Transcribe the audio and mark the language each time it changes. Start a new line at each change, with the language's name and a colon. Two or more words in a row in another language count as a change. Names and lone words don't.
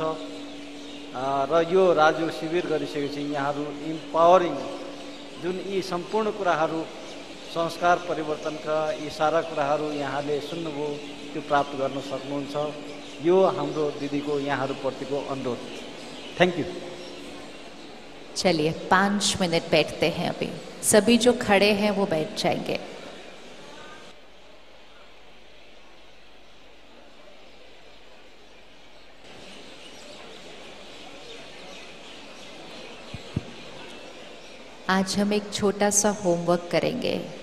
Nepali: र यो राजयोग शिविर गरिसकेपछि यहाँहरू इम्पावरिङ जुन यी सम्पूर्ण कुराहरू संस्कार परिवर्तनका यी सारा कुराहरू यहाँले सुन्नुभयो त्यो प्राप्त गर्न सक्नुहुन्छ। यो हाम्रो दिदीको यहाँहरूप्रतिको अनुरोध।
English: Thank you.
Hindi: चलिए 5 मिनट बैठते हैं। अभी सभी जो खड़े हैं वो बैठ जाएंगे। आज हम एक छोटा सा होमवर्क करेंगे।